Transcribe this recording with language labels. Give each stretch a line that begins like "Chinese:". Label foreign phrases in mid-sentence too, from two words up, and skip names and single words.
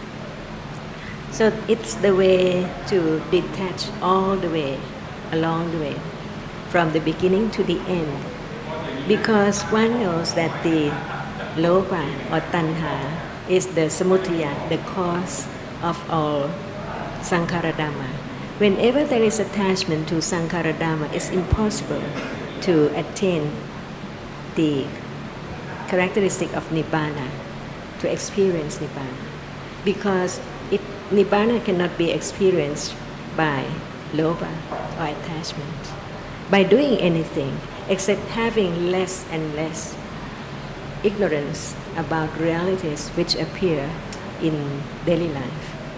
English: So it's the way to detach all the way, along the way, from the beginning to the end. Because one knows that the lopa or tanha is the samudaya, the cause of all
Pali: sankhara dhamma.
English: Whenever there is attachment to
Pali: sankhara dhamma,
English: it's impossible to attain the characteristic of nibbana, to experience nibbana. Because nibbana cannot be experienced by lopa or attachment, by doing anything except having less and less ignorance about realities which appear in daily life.